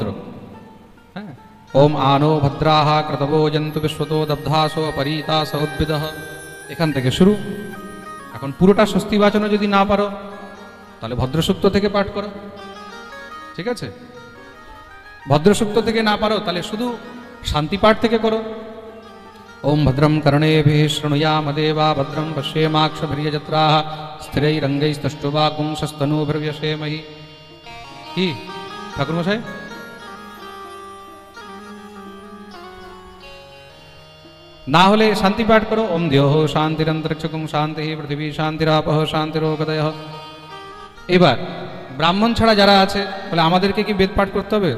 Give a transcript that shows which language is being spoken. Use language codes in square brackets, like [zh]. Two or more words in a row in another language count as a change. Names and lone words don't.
[sa] হ্যাঁ, ওম আনো ভদ্রাহা ক্রতবো জন্তু বিশ্বতো দব্ধাসো পরিতাস উদ্ভিদঃ, [bn] এখান থেকে শুরু। এখন পুরোটা স্বস্তি বাচনও যদি না পারো তাহলে ভদ্রসূক্ত থেকে পাঠ করো। ঠিক আছে? ভদ্রসূক্ত থেকে না পারো তাহলে শুধু শান্তি পাঠ থেকে করো। [sa] ओम भद्रं कर्णेभिः शृणुयाम देवा भद्रं पश्येमाक्षभिर्यजत्राः स्थिरैरङ्गैस्तुष्टुवागुंसस्तनूभिर्व्यसेमहि। [bn] কি ঠাকুর মশাই? না হলে শান্তি পাঠ করো। [sa] ওম দ্যৌঃ শান্তিরন্তরিক্ষং শান্তিঃ পৃথিবী শান্তিরাপঃ শান্তিরোপদয়ঃ। [bn] এবার ব্রাহ্মণ ছাড়া যারা আছে বলে আমাদেরকে কি বেদ পাঠ করতে হবে?